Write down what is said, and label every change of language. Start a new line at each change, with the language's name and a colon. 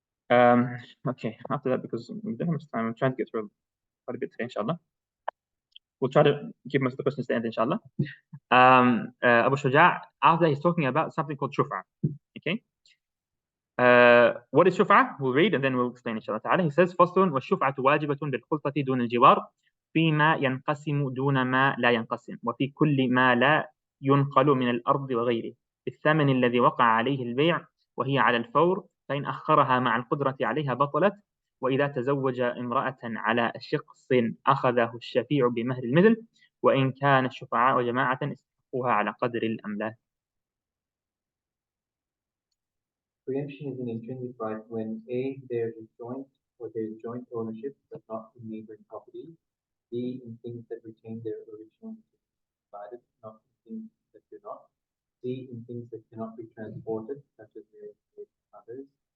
English: Okay, after that, because we don't have much time, I'm trying to get through quite a bit today, inshallah. We'll try to keep most of the questions to the end, inshallah. Abu Shuja, after he's talking about something called shuf'a. Okay. What is shuf'a? We'll read and then we'll explain, inshallah ta'ala. He says,
Arabic: فصل والشفعة واجبة بالخلطة دون الجوار فيما ينقسم دون ما لا ينقسم وفي كل ما لا ينقل من الأرض وغيره بالثمن الذي وقع عليه البيع وهي على الفور، فإن أخرها مع القدرة عليها بطلت. وإذا تزوج امرأة على شخص أخذه الشفيع بمهر المثل وإن كان الشفعاء جماعة استحقوها على قدر الأملاك.
English: Preemption is an intrinsic right when A, there is joint ownership but not in neighboring property. B, in things that retain their original divided, not in things that do not. C, in things that cannot be transported, such as real estate and others.